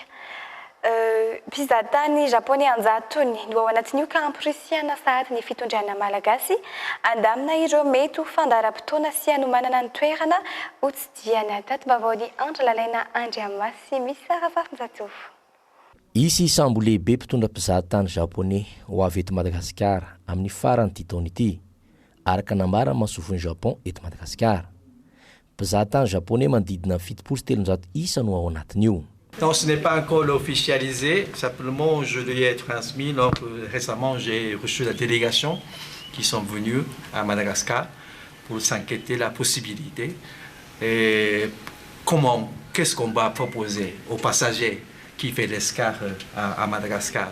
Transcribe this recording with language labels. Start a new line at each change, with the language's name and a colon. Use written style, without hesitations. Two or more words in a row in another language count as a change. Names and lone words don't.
Malagasy: Mpizahatany japoney anjatony no ao anatin'io ka amporisiana sahady ny fitondrana malagasy andamina ireo mety ho fandaharam-potoana sy hanomanana ny toerana ho tsidiana tato vavaony Andry Lalaina Andriamasy misy Saravafinjatofo. Isy sambo lehibe mpitondra mpizahatany japoney ho avy eto Madagasikara amin'ny faran'ity taona ity araka nambara masofon'ny Japon eto Madagasikara. Mpizahatany japoney manodidina 700 isa no ao anatin'io.
French: Non, ce n'est pas encore officialisé, simplement je lui ai transmis. Donc, récemment, j'ai reçu la délégation qui sont venus à Madagascar pour s'enquêter la possibilité. Et qu'est-ce qu'on va proposer aux passagers qui fait l'escale à Madagascar.